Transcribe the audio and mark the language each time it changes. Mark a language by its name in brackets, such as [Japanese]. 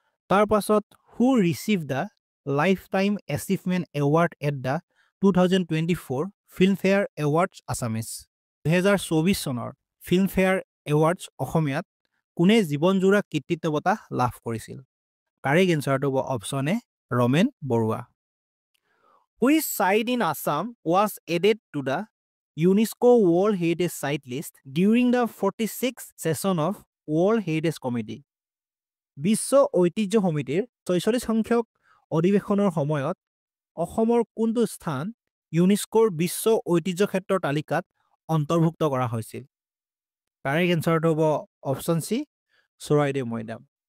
[Assamese] তাৰ পাছত [English] Who received the life time achievement award at the 2024 Filmfare awards Assamese? [Assamese] 2024 চনৰ Filmfare awards অসমীয়াত কোনে জীৱনজোৰা কৃতিত্ব বঁটা লাভ কৰিছিল? কাৰেক্ট এনচাৰটো হ'ব option A Ramen Barua. [English] Which site in Assam was added to the UNESCO World Heritage Site List during the 46th session of World Heritage Committee? [Assamese] বিশ্ব ঐতিহ্য সমিতিৰ 46 সংখ্যক অধিৱেশনৰ সময়ত অসমৰ কোনটো স্থান ইউনেস্কোৰ বিশ্ব ঐতিহ্য ক্ষেত্ৰৰ তালিকাত অন্তৰ্ভুক্ত কৰা হৈছিল? কাৰেক্ট এনচাৰটো হ'ব অপশ্যন চি চৰাইদেউ মৈদাম।